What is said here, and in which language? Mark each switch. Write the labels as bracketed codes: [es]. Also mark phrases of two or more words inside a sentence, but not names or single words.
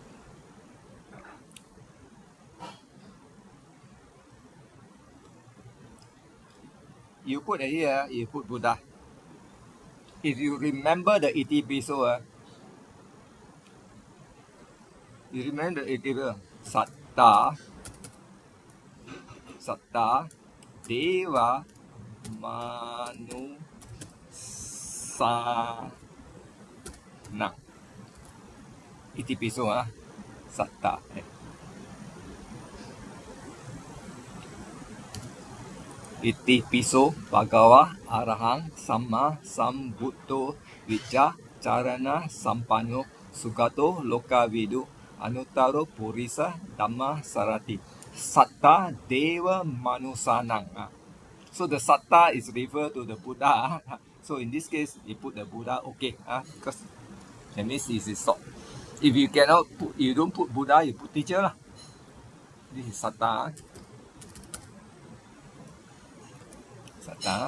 [en] You put here, you put Buddha. If you remember the itipiso, you remember the itipiso, [pi] Satta, Deva, Manu, Sana. Itipiso, Satta. Itipiso Bhagava Arahang Samma Sambuddho Vicca Charana Sampano Sugato Lokavidu Anuttaro Purisa Dhamma Sarati Satta Deva Manusanang. [en] So the Satta is referred to the Buddha. So in this case, you put the Buddha, okay, because that means this is so. If you cannot put, you don't put Buddha, you put teacher. This is Satta. Satta.